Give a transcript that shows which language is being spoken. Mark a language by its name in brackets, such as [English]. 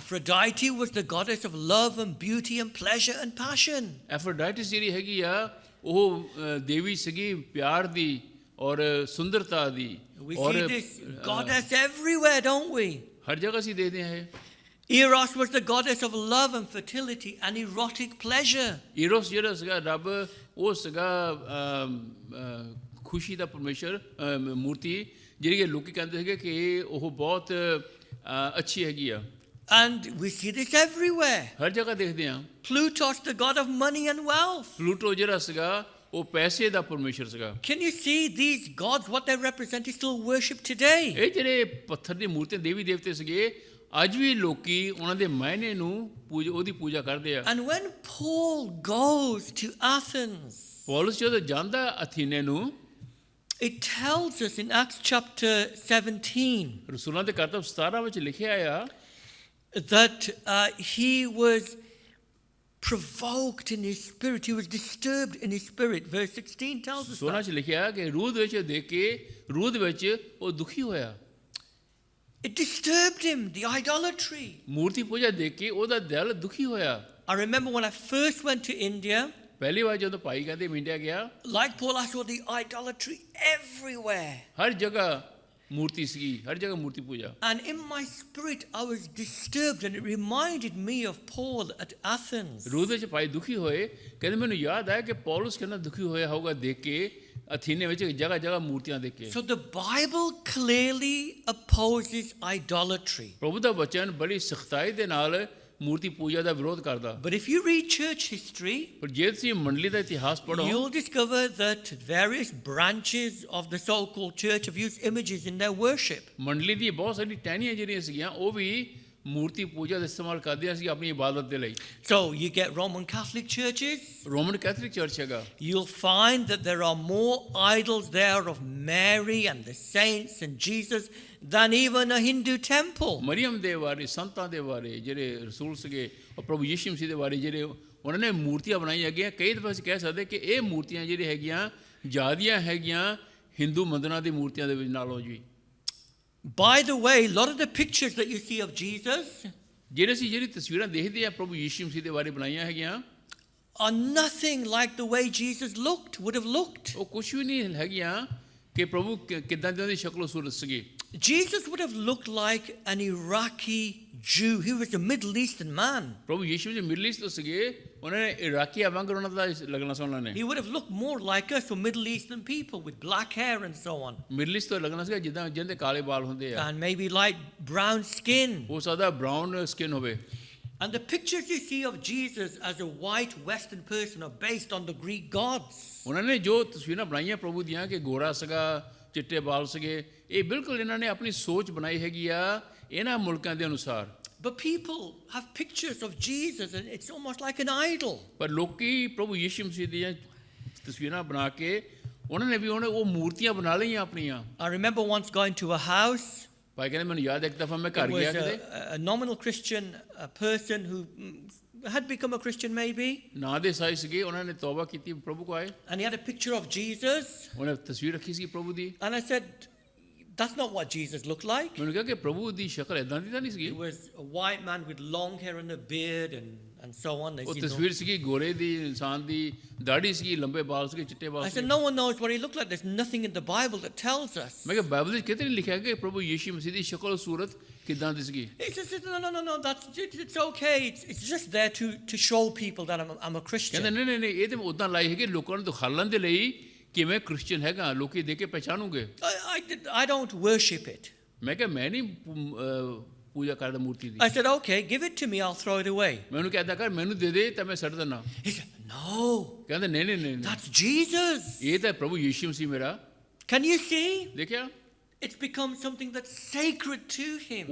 [English] Aphrodite was the goddess of love and beauty and pleasure and passion. [Punjabi] ਐਫਰੋਡਾਈਟਿਸ ਜਿਹੜੀ ਹੈਗੀ ਆ ਉਹ ਦੇਵੀ ਸੀਗੀ ਪਿਆਰ ਦੀ ਔਰ ਸੁੰਦਰਤਾ ਦੀ [English] We [Punjabi] ਔਰ [English] see this goddess everywhere, don't we? [Punjabi] ਹਰ ਜਗ੍ਹਾ ਅਸੀਂ ਦੇਖਦੇ ਹਾਂ [English] Eros was the goddess of love and fertility and erotic pleasure. [Punjabi] Eros ਜਿਹੜਾ ਸੀਗਾ ਰੱਬ ਉਹ ਸੀਗਾ ਖੁਸ਼ੀ ਦਾ ਪਰਮੇਸ਼ਰ ਮੂਰਤੀ ਜਿਹੜੀ ਕਿ ਲੋਕੀ ਕਹਿੰਦੇ ਸੀਗੇ ਕਿ ਉਹ ਬਹੁਤ ਅੱਛੀ ਹੈਗੀ ਆ [English] And we see this everywhere. [Punjabi] ਹਰ ਜਗ੍ਹਾ ਦੇਖਦੇ ਹਾਂ [English] Plutos, the god of money and wealth. [Punjabi] Pluto ਜਿਹੜਾ ਸੀਗਾ ਉਹ ਪੈਸੇ ਦਾ ਪਰਮੇਸ਼ਰ ਸੀਗਾ [English] Can you see these gods, what they represent is still worshipped today? [Punjabi] ਇਹ ਜਿਹੜੇ ਪੱਥਰ ਦੀ ਮੂਰਤੀਆਂ ਦੇਵੀ ਦੇਵਤੇ ਸੀਗੇ ਅੱਜ ਵੀ ਲੋਕੀ ਉਹਨਾਂ ਦੇ ਮਾਇਨੇ ਨੂੰ ਉਹਦੀ ਪੂਜਾ ਕਰਦੇ ਆ [English] And when Paul goes to Athens, [Punjabi] Paulus ਜਦੋਂ ਜਾਂਦਾ ਅਥੀਨੇ ਨੂੰ [English] it tells us in Acts chapter 17 [Punjabi] ਰਸੂਲਾਂ ਦੇ ਕਰਤੱਵ 17 ਵਿੱਚ ਲਿਖਿਆ ਆ [English] that he was provoked in his spirit. He was disturbed in his spirit. Verse 16 tells us [Punjabi] 16 [English] that. [Punjabi] ਚ ਲਿਖਿਆ ਕਿ ਰੂਹ ਦੇ ਵਿੱਚ ਦੇਖ ਕੇ ਰੂਹ ਦੇ ਵਿੱਚ ਉਹ ਦੁਖੀ ਹੋਇਆ [English] It disturbed him, the idolatry. [Punjabi] ਮੂਰਤੀ ਪੂਜਾ ਦੇਖ ਕੇ ਉਹਦਾ ਦਿਲ ਦੁਖੀ ਹੋਇਆ [English] I remember when I first went to India, [Punjabi] ਪਹਿਲੀ ਵਾਰ ਜਦੋਂ ਭਾਈ ਕਹਿੰਦੇ ਇੰਡੀਆ ਗਿਆ [English] like Paul, I saw the idolatry everywhere. [Punjabi] ਹਰ ਜਗ੍ਹਾ ਮੂਰਤੀ ਸੀਗੀ ਹਰ ਜਗ੍ਹਾ ਮੂਰਤੀ ਪੂਜਾ [English] And in my spirit, I was disturbed, and it reminded me of Paul at Athens. [Punjabi] ਰੂਹ ਦੇ ਵਿੱਚ ਭਾਈ ਦੁਖੀ ਹੋਏ ਕਹਿੰਦੇ ਮੈਨੂੰ ਯਾਦ ਆਇਆ ਕਿ ਪੌਲਸ ਕਿੰਨਾ ਦੁਖੀ ਹੋਇਆ ਹੋਊਗਾ ਦੇਖ ਕੇ ਅਥੀਨੇ ਵਿੱਚ ਜਗ੍ਹਾ ਜਗ੍ਹਾ ਮੂਰਤੀਆਂ ਦੇਖ ਕੇ [English] So the Bible clearly opposes idolatry. [Punjabi] ਪ੍ਰਭੂ ਦਾ ਵਚਨ ਬੜੀ ਸਖਤਾਈ ਦੇ ਨਾਲ ਮੂਰਤੀ ਪੂਜਾ ਦਾ ਵਿਰੋਧ ਕਰਦਾ [English] But if you read church history, [Punjabi] ਪਰ ਜੇ ਤੁਸੀਂ ਮੰਡਲੀ ਦਾ ਇਤਿਹਾਸ ਪੜ੍ਹੋ [English] you'll discover that various branches of the so-called church have used images in their worship. [Punjabi] ਮੰਡਲੀ ਦੀ ਬਹੁਤ ਸਾਰੀ ਟਹਿਣੀਆਂ ਜਿਹੜੀਆਂ ਸੀਗੀਆਂ ਉਹ ਵੀ ਮੂਰਤੀ ਪੂਜਾ ਦਾ ਇਸਤੇਮਾਲ ਕਰਦੀਆਂ ਸੀ ਆਪਣੀ ਇਬਾਦਤ ਦੇ ਲਈ [English] So you get Roman Catholic churches, [Punjabi] Roman Catholic church ਹੈਗਾ [English] you'll find that there are more idols there of Mary and the saints and Jesus than even a Hindu temple. [Punjabi] Mariam ਦੇ ਬਾਰੇ ਸੰਤਾਂ ਦੇ ਬਾਰੇ ਜਿਹੜੇ ਰਸੂਲ ਸੀਗੇ ਔਰ ਪ੍ਰਭੂ ਯਿਸੂ ਮਸੀਹ ਦੇ ਬਾਰੇ ਜਿਹੜੇ ਉਹਨਾਂ ਨੇ ਮੂਰਤੀਆਂ ਬਣਾਈਆਂ ਹੈਗੀਆਂ ਕਈ ਦਫਾ ਅਸੀਂ ਕਹਿ ਸਕਦੇ ਕਿ ਇਹ ਮੂਰਤੀਆਂ ਜਿਹੜੀਆਂ ਹੈਗੀਆਂ ਜ਼ਿਆਦੀਆਂ ਹੈਗੀਆਂ ਹਿੰਦੂ ਮੰਦਰਾਂ ਦੀ ਮੂਰਤੀਆਂ ਦੇ ਵਿੱਚ ਨਾਲੋਂ ਜੀ [English] By the way, a lot of the pictures that you see of Jesus [Punjabi] ਜਿਹੜੇ ਅਸੀਂ ਜਿਹੜੀ ਤਸਵੀਰਾਂ ਦੇਖਦੇ ਆ ਪ੍ਰਭੂ ਯਿਸੂ ਮਸੀਹ ਦੇ ਬਾਰੇ ਬਣਾਈਆਂ ਹੈਗੀਆਂ [English] are nothing like the way Jesus would have looked. [Punjabi] ਉਹ ਕੁਝ ਵੀ ਨਹੀਂ ਹੈਗੀਆਂ ਕਿ ਪ੍ਰਭੂ ਕਿੱਦਾਂ ਦੀ ਉਹਦੀ ਸ਼ਕਲ ਸੂਰਤ ਸੀਗੀ [English] Jesus would have looked like an Iraqi Jew. He was a Middle Eastern man. [Punjabi] ਪ੍ਰਭੂ ਯਿਸੂ ਜੀ ਮਿਡਲ ਈਸਟ ਤੋਂ ਸੀਗੇ ਉਹਨਾਂ ਨੇ ਇਰਾਕੀਆਂ ਵਾਂਗ ਉਹਨਾਂ ਦਾ ਲੱਗਣਾ ਸੀ ਉਹਨਾਂ ਨੇ [English] He would have looked more like us, or Middle Eastern people with black hair and so on. [Punjabi] Middle East ਤੋਂ ਲੱਗਣਾ ਸੀਗਾ ਜਿੱਦਾਂ ਜਿਹਦੇ ਕਾਲੇ ਵਾਲ ਹੁੰਦੇ ਆ [English] And maybe light brown skin. [Punjabi] ਹੋ ਸਕਦਾ [English] brown skin [Punjabi] ਹੋਵੇ [English] And the pictures you see of Jesus as a white Western person are based on the Greek gods. [Punjabi] ਉਹਨਾਂ ਨੇ ਜੋ ਤਸਵੀਰਾਂ ਬਣਾਈਆਂ ਪ੍ਰਭੂ ਦੀਆਂ ਕਿ ਗੋਰਾ ਸੀਗਾ ਚਿੱਟੇ ਵਾਲ ਸੀਗੇ ਇਹ ਬਿਲਕੁਲ ਇਹਨਾਂ ਨੇ ਆਪਣੀ ਸੋਚ ਬਣਾਈ ਹੈਗੀ ਆ ਇਹਨਾਂ ਮੁਲਕਾਂ ਦੇ ਅਨੁਸਾਰ [English] But people have pictures of Jesus and it's almost like an idol. [Punjabi] ਪਰ ਲੋਕੀ ਪ੍ਰਭੂ ਯਿਸੂ ਮਸੀਹ ਦੀਆਂ ਤਸਵੀਰਾਂ ਬਣਾ ਕੇ ਉਹਨਾਂ ਨੇ ਵੀ ਉਹ ਮੂਰਤੀਆਂ ਬਣਾ ਲਈਆਂ ਆਪਣੀਆਂ [English] I remember once going to a house. [Punjabi] ਭਾਈ ਕਹਿੰਦੇ ਮੈਨੂੰ ਯਾਦ ਇੱਕ ਦਫਾ ਮੈਂ [English] It [Punjabi] ਘਰ ਗਿਆ [English] was [Punjabi] ਕਿਤੇ [English] a nominal Christian, a person who had become a Christian maybe. [Punjabi] ਨਾਂ ਦੇ ਸਾਈ ਸੀਗੇ ਉਹਨਾਂ ਨੇ ਤੌਬਾ ਕੀਤੀ ਪ੍ਰਭੂ ਕੋ ਆਏ [English] And he had a picture of Jesus. [Punjabi] ਉਹਨੇ ਤਸਵੀਰ ਰੱਖੀ ਸੀ ਪ੍ਰਭੂ ਦੀ [English] And I said, that's not what Jesus looked like. [Punjabi] ਮੈਨੂੰ ਕਿਹਾ ਕਿ ਪ੍ਰਭੂ ਦੀ ਸ਼ਕਲ ਇਦਾਂ ਦੀ ਤਾਂ ਨਹੀਂ ਸੀਗੀ [English] He was a white man with long hair and a beard and so on. [Punjabi] ਉਹ ਤਸਵੀਰ ਸੀਗੀ ਗੋਰੇ ਦੀ ਇਨਸਾਨ ਦੀ ਦਾੜੀ ਸੀਗੀ ਲੰਬੇ ਵਾਲ ਸੀਗੇ ਚਿੱਟੇ [English] I [Punjabi] ਵਾਲ [English] said, [Punjabi] ਸੀਗੇ [English] no one knows what he looked like. There's nothing in the Bible that tells us. [Punjabi] ਮੈਂ ਕਿਹਾ ਬਾਈਬਲ ਵਿੱਚ ਕਿਤੇ ਨਹੀਂ ਲਿਖਿਆ ਕਿ ਪ੍ਰਭੂ ਯਿਸੂ ਮਸੀਹ ਦੀ ਸ਼ਕਲ ਸੂਰਤ ਕਿਦਾਂ ਦੀ ਸੀਗੀ [English] He said, no, it's okay. It's just there to show people that I'm a Christian. [Punjabi] ਕਹਿੰਦੇ ਨਹੀਂ ਇਹ ਤੇ ਉਦਾਂ ਲਾਈ ਹੈਗੀ ਲੋਕਾਂ ਨੂੰ ਦਿਖਾਉਣ ਦੇ ਲਈ ਕਿ ਮੈਂ ਕ੍ਰਿਸਚੀਅਨ ਹੈਗਾ ਲੋਕੀ ਦੇਖ ਕੇ ਪਹਿਚਾਨੂਗੇ [English] I don't worship it. [Punjabi] ਮੈਂ ਕਿਹਾ ਮੈਂ ਨਹੀਂ ਪੂਜਾ ਕਰਦਾ ਮੂਰਤੀ ਦੀ [English] I said, okay, give it to me. I'll throw it away. [Punjabi] ਮੈਂ ਉਹਨੂੰ ਕਹਿੰਦਾ ਕਰ ਮੈਨੂੰ ਦੇ ਦੇ ਤਾਂ ਮੈਂ ਛੱਡ ਦਿੰਦਾ [English] He said, No, [Punjabi] ਕਹਿੰਦੇ ਨਹੀਂ ਨਹੀਂ ਨਹੀਂ ਨਹੀਂ, [English] that's Jesus. [Punjabi] ਇਹ ਤਾਂ ਪ੍ਰਭੂ ਯੀਸ਼ੂ ਮਸੀਹ ਮੇਰਾ। [English] Can you see? [Punjabi] ਦੇਖਿਆ, [English] It's become something that's sacred to him.